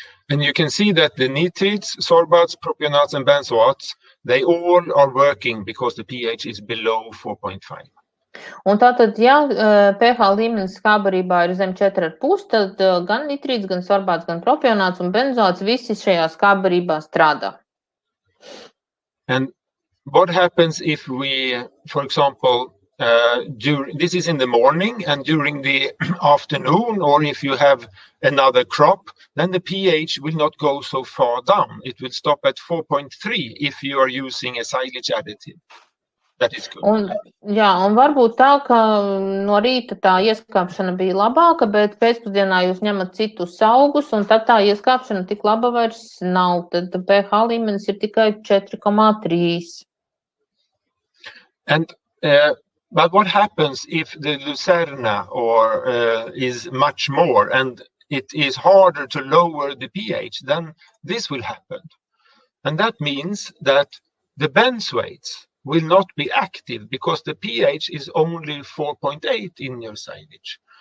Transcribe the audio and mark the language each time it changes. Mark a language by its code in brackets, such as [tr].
[en] And you can see that the nitrates, sorbates, propionates, and benzoates, they all are working because the pH is below 4.5. [lv] Un tātad, ja pH līmenis skābarībā ir zem 4,5, tad gan nitrīts, gan sorbāts, gan propionāts un benzoāts visi šajā skābarībā strādā. [en] And what happens if we, for example, this is in the morning and during the afternoon, or if you have another crop, then the pH will not go so far down. It will stop at 4.3 if you are using a silage additive. That is good. [lv] Un varbūt tā, ka no rīta tā ieskāpšana bija labāka, bet pēcpusdienā jūs ņemat citus augus, un tad tā ieskāpšana tik laba vairs nav. Tad pH līmenis ir tikai 4,3. [en] And but what happens if the Lucerna is much more and it is harder to lower the pH? Then this will happen. And that means that the benzoates will not be active because the pH is only 4.8 in your silage.